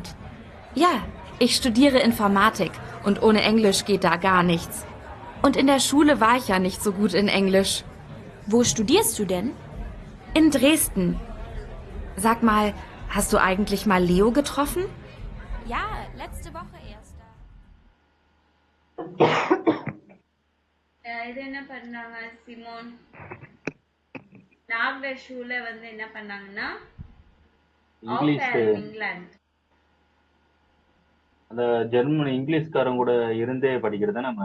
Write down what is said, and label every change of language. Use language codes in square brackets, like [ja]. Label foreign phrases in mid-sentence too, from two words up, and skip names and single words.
[de] Ja, ich studiere Informatik und ohne Englisch geht da gar nichts. Und in der Schule war ich ja nicht so gut in Englisch. Wo studierst du denn? In Dresden. Sag mal, hast du eigentlich mal Leo getroffen? Ja, letzte Woche erst. [ta] இது என்ன பண்ணாங்க சிமோன்? [de] nach Schule [ta] வந்து என்ன பண்ணாங்கன்னா இங்கிலீஷ் இங்கிலாந்து. அந்த [en] German Englishkaranga [ta] கூட இருந்தே படிக்கிறது நம்ம.